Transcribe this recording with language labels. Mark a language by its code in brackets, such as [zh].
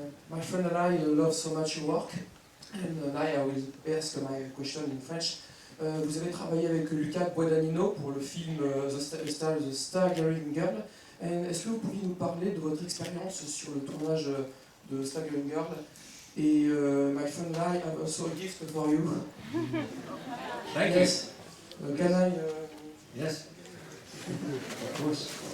[en] My friend and I love so much your work, and now I will ask my question in French. [fr] Vous avez travaillé avec Luca Guadagnino pour le film The Staggering Girl. Est-ce que vous pouvez nous parler de votre expérience sur le tournage de Staggering Girl? Et [en] my friend and I have also a gift for you. Thank Yes. Can I? you. Yes. Of course.